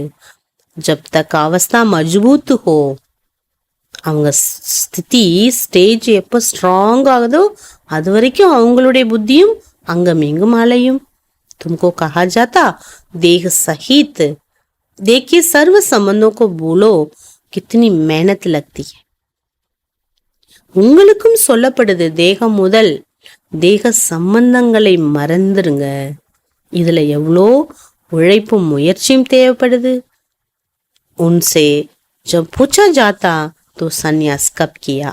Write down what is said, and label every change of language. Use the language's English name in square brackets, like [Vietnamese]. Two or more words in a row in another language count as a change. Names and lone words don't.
[Hindi] जब तक अवस्था मजबूत हो. [Tamil] அவங்க ஸ்திதி ஸ்டேஜ் எப்போ ஸ்ட்ராங் ஆகுதோ அது வரைக்கும் அவங்களுடைய புத்தியும் அங்கும் இங்கும் அலையும். [Hindi] तुमको कहा जाता देह सहित देखिए सर्व संबंधों को भूलो कितनी मेहनत लगती है. [Tamil] உங்களுக்கும் சொல்லப்படுது தேகம் முதல் தேக சம்பந்தங்களை மறந்துருங்க, இதுல எவ்வளோ உழைப்பும் முயற்சியும் தேவைப்படுது. [Hindi] उनसे जब पूछा जाता तो संन्यास कब किया.